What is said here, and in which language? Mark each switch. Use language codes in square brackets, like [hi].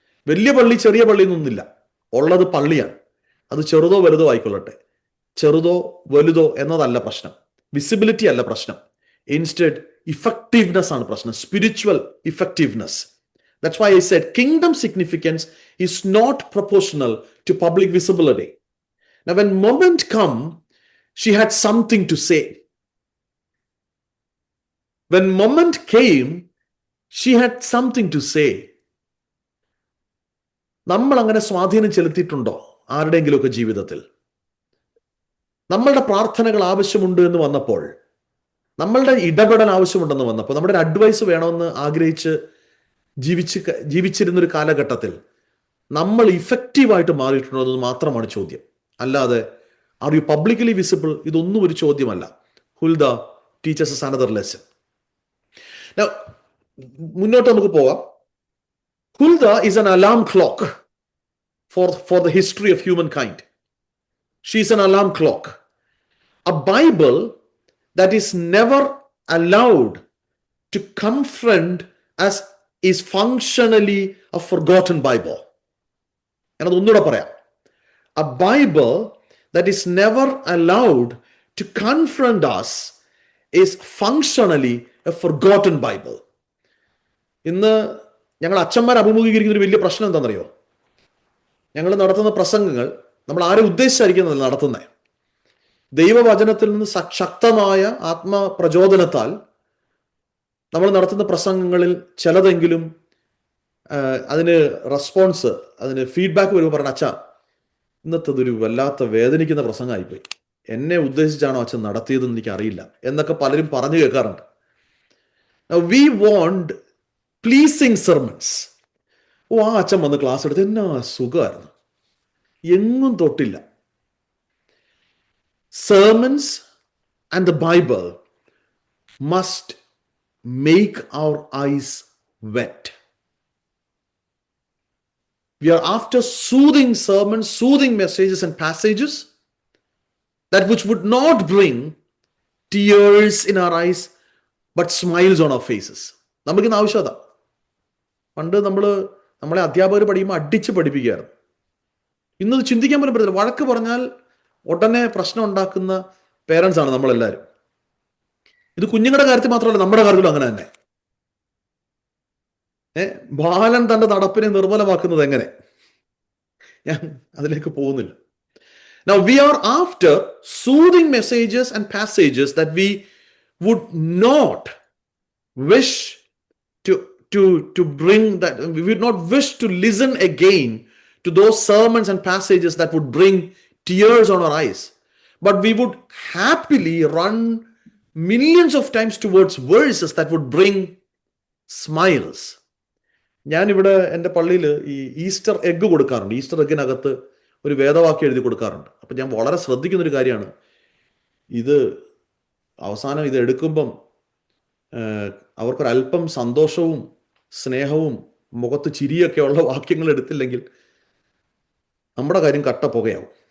[ml] വലിയ പള്ളി ചെറിയ പള്ളി എന്നൊന്നുമില്ല, ഉള്ളത് പള്ളിയാണ്. അത് ചെറുതോ വലുതോ ആയിക്കൊള്ളട്ടെ. ചെറുതോ വലുതോ എന്നതല്ല പ്രശ്നം, വിസിബിലിറ്റി അല്ല പ്രശ്നം. ഇൻസ്റ്റെഡ് ഇഫക്റ്റീവ്നെസ് ആണ് പ്രശ്നം, spiritual effectiveness. [en] That's why I said kingdom significance is not proportional to public visibility. Now, when moment come, she had something to say. When moment came, she had something to say. [ml] നമ്മൾ അങ്ങനെ സ്വാധീനം ചെലുത്തിയിട്ടുണ്ടോ ആരുടെയെങ്കിലുമൊക്കെ ജീവിതത്തിൽ? നമ്മളുടെ പ്രാർത്ഥനകൾ ആവശ്യമുണ്ട് എന്ന് വന്നപ്പോൾ, നമ്മളുടെ ഇടപെടൽ ആവശ്യമുണ്ടെന്ന് വന്നപ്പോൾ, നമ്മുടെ ഒരു അഡ്വൈസ് വേണമെന്ന് ആഗ്രഹിച്ച് ജീവിച്ചിരുന്നൊരു കാലഘട്ടത്തിൽ നമ്മൾ ഇഫക്റ്റീവായിട്ട് മാറിയിട്ടുണ്ടോ എന്ന് മാത്രമാണ് ചോദ്യം. അല്ലാതെ [en] are you publicly visible [ml] ഇതൊന്നും ഒരു ചോദ്യമല്ല. [en] Huldah teachers us another lesson. [ml] Now, മുന്നോട്ട് നമുക്ക് പോവാം. [en] Huldah is an alarm clock for the history of humankind. She is an alarm clock. A Bible that is never allowed to confront us is functionally a forgotten Bible. [ml] And ഒന്നുകൂടെ പറയാം. [en] A Bible that is never allowed to confront us is functionally a forgotten Bible. [ml] ഇന്ന് ഞങ്ങൾ അച്ഛന്മാർ അഭിമുഖീകരിക്കുന്ന ഒരു വലിയ പ്രശ്നം എന്താണെന്നറിയോ? ഞങ്ങൾ നടത്തുന്ന പ്രസംഗങ്ങൾ നമ്മൾ ആരെ ഉദ്ദേശിച്ചായിരിക്കും നടത്തുന്നത്? ദൈവവചനത്തിൽ നിന്ന് ശക്തമായ ആത്മപ്രചോദനത്താൽ നമ്മൾ നടത്തുന്ന പ്രസംഗങ്ങളിൽ ചിലതെങ്കിലും അതിന് റെസ്പോൺസ്, അതിന് ഫീഡ്ബാക്ക് വരുമ്പോൾ പറഞ്ഞ, അച്ഛാ ഇന്നത്തതൊരു വല്ലാത്ത വേദനിക്കുന്ന പ്രസംഗമായിപ്പോയി, എന്നെ ഉദ്ദേശിച്ചാണോ അച്ഛൻ നടത്തിയതെന്ന് എനിക്ക് അറിയില്ല എന്നൊക്കെ പലരും പറഞ്ഞു കേൾക്കാറുണ്ട്. [en] We want pleasing sermons. [ml] ആ അച്ഛൻ വന്ന് ക്ലാസ് എടുത്ത് എന്നാ സുഖമായിരുന്നു, എങ്ങും തൊട്ടില്ല. [en] Sermons and the Bible must make our eyes wet. We are after soothing sermons, soothing messages and passages, that which would not bring tears in our eyes but smiles on our faces. [ml] നമുക്കിന്ന് ആവശ്യത. പണ്ട് നമ്മളെ അധ്യാപകർ പഠിക്കുമ്പോൾ അടിച്ച് പഠിപ്പിക്കുകയായിരുന്നു. ഇന്നത് ചിന്തിക്കാൻ പോലും പറ്റില്ല. വഴക്ക് പറഞ്ഞാൽ ഉടനെ പ്രശ്നം ഉണ്ടാക്കുന്ന പേരൻസ് ആണ് നമ്മളെല്ലാവരും. ഇത് കുഞ്ഞുങ്ങളുടെ കാര്യത്തിൽ മാത്രമല്ല, നമ്മുടെ കാര്യത്തിലും അങ്ങനെ തന്നെ. ബാലൻ തന്റെ നടപ്പിനെ നിർമ്മലമാക്കുന്നത് എങ്ങനെ? ഞാൻ അതിലേക്ക് പോകുന്നില്ല. [en] Now we are after soothing messages and passages that we would not wish to bring, that we would not wish to listen again to those sermons and passages that would bring tears on our eyes, but we would happily run millions of times towards verses that would bring smiles. [ml] ഞാനിവിടെ എൻ്റെ പള്ളിയിൽ ഈ Easter egg കൊടുക്കാറുണ്ട്. Easter എഗ്ഗിനകത്ത് ഒരു വേദവാക്യം എഴുതി കൊടുക്കാറുണ്ട്. അപ്പം ഞാൻ വളരെ ശ്രദ്ധിക്കുന്നൊരു കാര്യമാണ്, ഇത് അവസാനം ഇത് എടുക്കുമ്പം അവർക്കൊരല്പം സന്തോഷവും സ്നേഹവും മുഖത്ത് ചിരിയൊക്കെ ഉള്ള വാക്യങ്ങൾ എടുത്തില്ലെങ്കിൽ നമ്മുടെ കാര്യം കട്ട പുകയാവും.